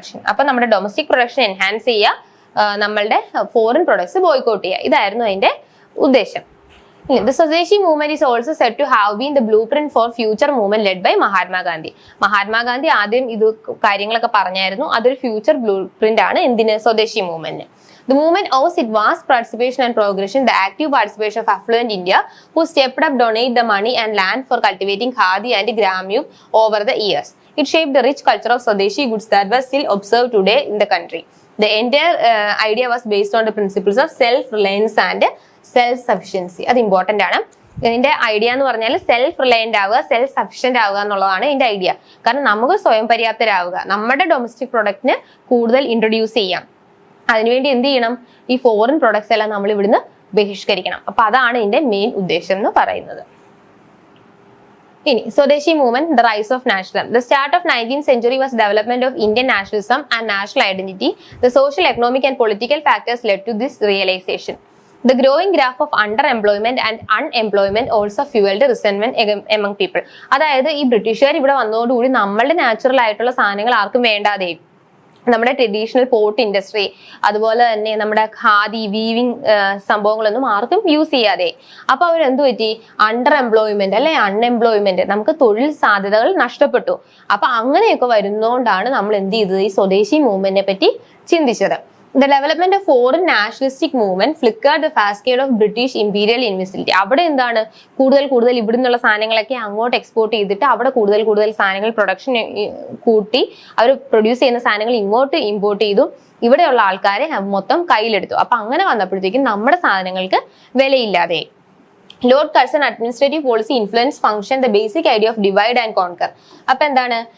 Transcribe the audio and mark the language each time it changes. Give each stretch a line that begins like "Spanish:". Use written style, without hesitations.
Malayalam: അപ്പൊ നമ്മുടെ domestic production enhance ചെയ്യുക, നമ്മളുടെ ഫോറിൻ പ്രൊഡക്ട്സ് ബോയ്കോട്ട് ചെയ്യുക. ഇതായിരുന്നു അതിന്റെ ഉദ്ദേശം.
English: The Swadeshi movement is also said to have been the blueprint for future movement led by Mahatma Gandhi.
Malayalam: Mahatma Gandhi ആദ്യം ഇത് കാര്യങ്ങളൊക്കെ പറഞ്ഞായിരുന്നു. അതൊരു ഫ്യൂച്ചർ ബ്ലൂ പ്രിന്റ് ആണ് എന്തിന്? സ്വദേശി movement.
English: The movement owes its vast participation and progression the active participation of affluent India, who stepped up, donate the money and land for cultivating khadi and gramyuk over the years. It shaped the rich culture of Swadeshi goods that was still observed today in the country. The entire idea was based on the principles of self-reliance and self sufficiency.
Malayalam: അത് important ആണ്. ഇതിന്റെ idea എന്ന് പറഞ്ഞാൽ self reliant ആവുക, self sufficient ആവുക എന്നുള്ളതാണ് ഇതിന്റെ idea. കാരണം നമുക്ക് സ്വയം പര്യാപ്തരാവുക, നമ്മുടെ ഡൊമസ്റ്റിക് പ്രൊഡക്റ്റിന് കൂടുതൽ ഇൻട്രൊഡ്യൂസ് ചെയ്യാം. അതിനുവേണ്ടി എന്ത് ചെയ്യണം? ഈ ഫോറിൻ പ്രൊഡക്ട്സ് എല്ലാം നമ്മൾ ഇവിടുന്ന് ബഹിഷ്കരിക്കണം. അപ്പൊ അതാണ് ഇതിന്റെ മെയിൻ ഉദ്ദേശം എന്ന് പറയുന്നത്. ഇനി സ്വദേശി movement,
English: The rise of nationalism. The start of 19th century was development of Indian nationalism and national identity. The social, economic and political factors led to this realization. The growing graph of underemployment and unemployment also fueled resentment among people.
Malayalam: അതായത് ഈ ബ്രിട്ടീഷുകാർ ഇവിടെ വന്നതോടുകൂടി നമ്മളുടെ natural ആയിട്ടുള്ള സാധനങ്ങൾ ആർക്കും വേണ്ടാതെ, നമ്മുടെ ട്രഡീഷണൽ പോർട്ട് ഇൻഡസ്ട്രി, അതുപോലെ തന്നെ നമ്മുടെ ഖാദി, വീവിങ് സംഭവങ്ങളൊന്നും ആർക്കും യൂസ് ചെയ്യാതെ. അപ്പൊ അവരെന്ത് പറ്റി? അണ്ടർ എംപ്ലോയ്മെന്റ് അല്ലെ അൺഎംപ്ലോയ്മെന്റ്, നമുക്ക് തൊഴിൽ സാധ്യതകൾ നഷ്ടപ്പെട്ടു. അപ്പൊ അങ്ങനെയൊക്കെ വരുന്നതുകൊണ്ടാണ് നമ്മൾ എന്ത് ചെയ്തത്? ഈ സ്വദേശി മൂവ്മെന്റിനെ പറ്റി ചിന്തിച്ചത്.
English: The development of foreign nationalistic movement flickered the cascade of British imperial imbecility.
Malayalam: അവിടെ എന്താണ്? കൂടുതൽ ഇവിടുന്നുള്ള സാധനങ്ങളൊക്കെ അങ്ങോട്ട് എക്സ്പോർട്ട് ചെയ്തിട്ട് അവിടെ കൂടുതൽ സാധനങ്ങൾ പ്രൊഡക്ഷൻ കൂട്ടി അവർ പ്രൊഡ്യൂസ് ചെയ്യുന്ന സാധനങ്ങൾ ഇങ്ങോട്ട് ഇമ്പോർട്ട് ചെയ്തു. ഇവിടെയുള്ള ആൾക്കാരെ മൊത്തം കയ്യിലെടുത്തു. അപ്പൊ അങ്ങനെ വന്നപ്പോഴത്തേക്കും നമ്മുടെ സാധനങ്ങൾക്ക് വിലയില്ലാതെ.
English: Lord Curzon administrative policy influence function the basic idea of divide and conquer.
Malayalam: അപ്പൊ എന്താണ്?